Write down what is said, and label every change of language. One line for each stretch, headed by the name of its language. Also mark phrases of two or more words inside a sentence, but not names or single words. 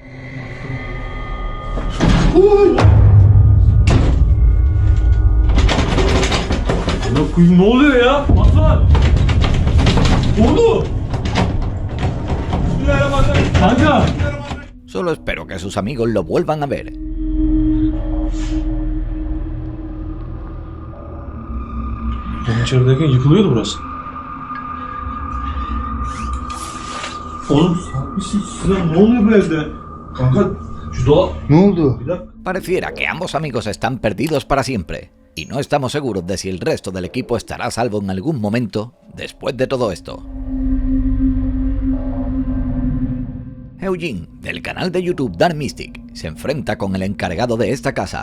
Spanish: Solo espero que sus amigos lo vuelvan a ver.
Turkish: Benim içerideyken yıkılıyordu burası. Oğlum saat silah ne oluyor bu evde? Kanka şu doğa... Ne oldu?
Spanish: Pareciera que ambos amigos están perdidos para siempre, y no estamos seguros de si el resto del equipo estará a salvo en algún momento después de todo esto. Eugene, del canal de YouTube Dark Mystic, se enfrenta con el encargado de esta casa.